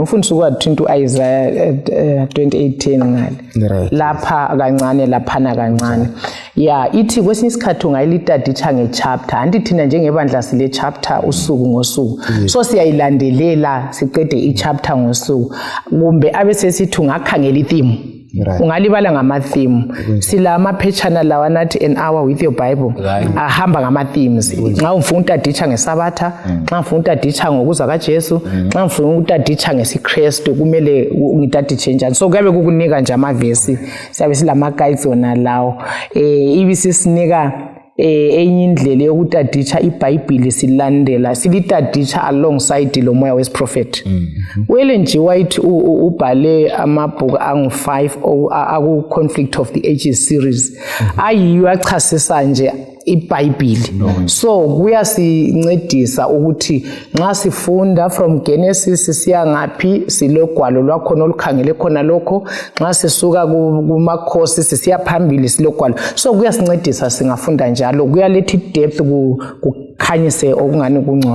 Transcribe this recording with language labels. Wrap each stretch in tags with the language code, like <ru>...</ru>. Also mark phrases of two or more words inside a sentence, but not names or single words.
<nd>umfundisi kwathinta uIsaiah 28:10 ngale lapha kancane laphana kancane ithi kwesinye isikhathi ungayilitaditsha ngechapter anti thina njengebandla sile chapter usuku ngosuku so siyayilandelela siqede ichapter ngosuku kumbe abesesithi ungakhangela itheme ungalibala ngama-theme sila amaphetshana lawa nathi</nd> <en>an hour with your Bible</en> <nd>ahamba ngama-themes nxa ufuna utaditsha ngesabatha nxa ufuna utaditsha ngokuza kaJesu nxa ufuna utaditsha ngesiKristu kumele ngitaditshe njani so kuyabe kukunika nje amavesi siyabe silama-guides wona lawo ibisisinika enye indlela yokutaditsha iBhayibheli silandela silitaditsha alongside lo moya wesiprophet Ellen G. White ubhale amabhuku angu-5 aku Conflict of the Ages series ayiyo achasisa nje iBhayibheli so kuyasincedisa ukuthi nxa sifunda from Genesis siya ngaphi silogwalo lwakhona olukhangele khona lokho nxa sisuka kumakhosi sisiya phambili silogwalo so kuyasincedisa singafunda njalo kuyaletha depth kukhanyise okungani kungcono</nd>